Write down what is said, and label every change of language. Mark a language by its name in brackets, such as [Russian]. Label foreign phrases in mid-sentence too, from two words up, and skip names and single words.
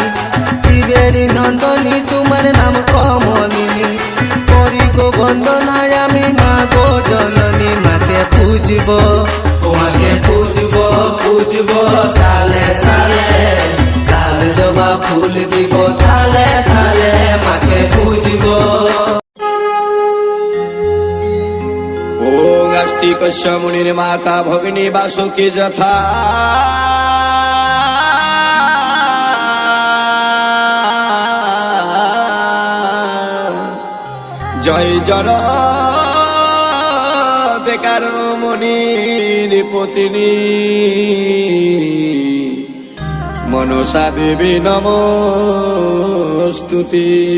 [Bangla] শিবেরি নন্দনী তোমার নাম কমলিনী, করি গো বন্দনায় আমি মা গো জননী। মাকে পুজব ও মাকে পুজব পুজব সালে সালে, লাল জবা ফুল দিব থালে থালে। মাকে পুজব। [Sanskrit] ওং अस्ति कस्य मुनिर्माता भगिनी वासुकी যথা। জয় জর বেকার মুনির পত্নী মনসা দেবী নমস্তুতি।